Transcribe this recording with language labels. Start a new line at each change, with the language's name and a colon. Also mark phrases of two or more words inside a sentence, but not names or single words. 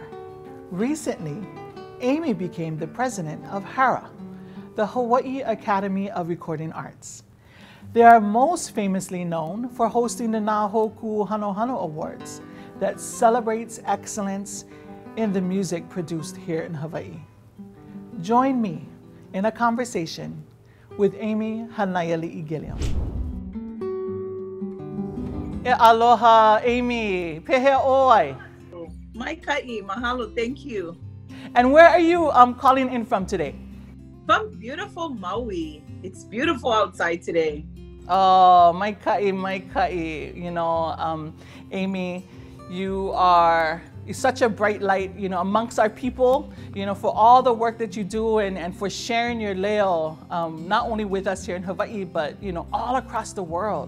English: Recently, Amy became the president of HARA, the Hawaii Academy of Recording Arts. They are most famously known for hosting the Nahoku Hano Awards that celebrates excellence in the music produced here in Hawaii. Join me in a conversation with Amy Hanayali Gilliom.
Hawaiian: Aloha, Amy. Pehe oi. Mai ka'i,
English: mahalo, thank you. And where are you calling in from today? From beautiful Maui. It's beautiful outside today.
Hawaiian: Oh, mai ka'i.
English: You know, Amy, you're such a bright light, you know, amongst our people, you know, for all the work that you do and for sharing your leo, not only with us here in Hawaii, but, you know, all across the world.